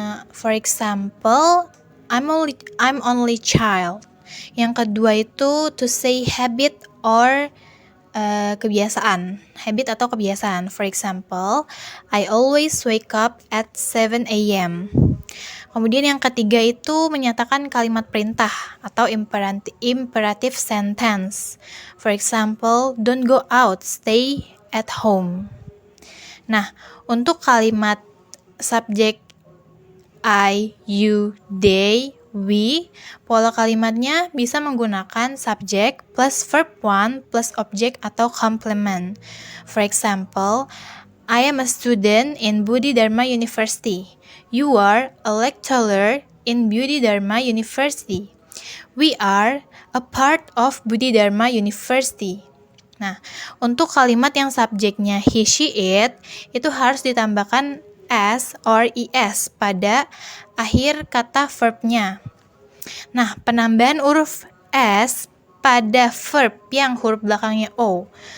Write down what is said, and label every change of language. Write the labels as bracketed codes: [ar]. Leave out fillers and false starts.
[en] For example, I'm only child. [id] Yang kedua itu [en] to say habit [id] or kebiasaan, habit atau kebiasaan. [en] For example, I always wake up at 7 a.m. [id] Kemudian yang ketiga itu menyatakan kalimat perintah atau imperative sentence. [en] For example, don't go out, stay at home. [id] Nah, untuk kalimat subjek I, you, they, we, pola kalimatnya bisa menggunakan subjek plus verb one plus object atau complement. [en] For example, I am a student in Budi Dharma University. You are a lecturer in Budi Dharma University. We are a part of Budi Dharma University. [id] Nah, untuk kalimat yang subjeknya he, she, it, itu harus ditambahkan s or es pada akhir kata verbnya. Nah, penambahan huruf s pada verb yang huruf belakangnya o.